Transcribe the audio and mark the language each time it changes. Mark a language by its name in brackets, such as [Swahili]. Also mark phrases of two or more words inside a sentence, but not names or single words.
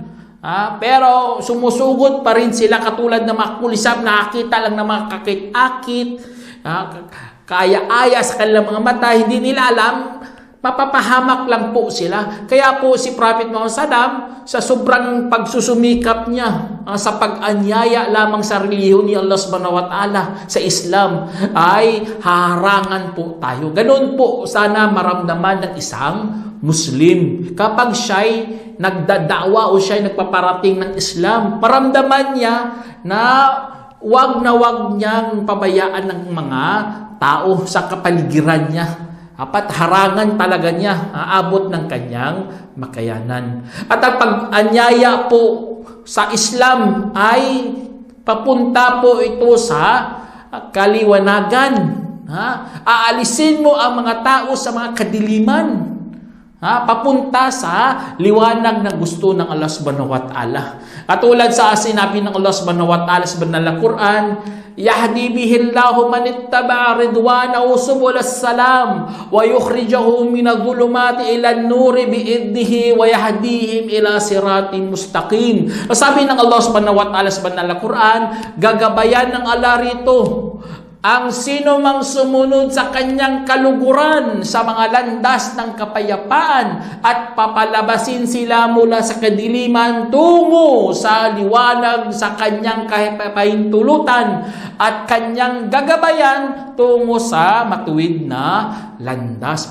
[Filipino] Pero sumusugod pa rin sila katulad ng mga kulisap, nakakita lang ng mga kakit-akit, kaya-aya sa kanilang mga mata, hindi nila alam, mapapahamak lang po sila. Kaya po si Prophet Muhammad SAW, sa sobrang pagsusumikap niya sa pag-anyaya lamang sa relihiyon ni Allah [Arabic] سبحانه وتعالى [Filipino] sa Islam, ay harangan po tayo. Ganun po sana maramdaman ng isang Muslim. Kapag siya'y nagdadawa o siya'y nagpaparating ng Islam, maramdaman niya na wag niyang pabayaan ng mga tao sa kapaligiran niya. Dapat harangan talaga niya, aabot ng kanyang makayanan. At ang pag-anyaya po sa Islam ay papunta po ito sa kaliwanagan. Aalisin mo ang mga tao sa mga kadiliman. Papunta sa liwanag na gusto ng Allah [Arabic] سبحانه وتعالى. [Filipino] Katulad sa sinabi ng Allah [Arabic] سبحانه وتعالى [Filipino] sa banal na Quran, [Arabic] يَهْدِي بِهِ اللَّهُ مَنِ اتَّبَعَ رِضْوَانَهُ سُبُلَ السَّلَامِ وَيُخْرِجُهُم مِّنَ الظُّلُمَاتِ إِلَى النُّورِ بِإِذْنِهِ وَيَهْدِيهِمْ إِلَىٰ صِرَاطٍ مُّسْتَقِيمٍ. [Filipino] Sabi ng Allah [Arabic] سبحانه وتعالى [Filipino] sa banal na Quran, gagabayan ng Allah rito ang sino mang sumunod sa kanyang kaluguran sa mga landas ng kapayapaan at papalabasin sila mula sa kadiliman tungo sa liwanag sa kanyang kahipahintulutan at kanyang gagabayan tungo sa matuwid na landas.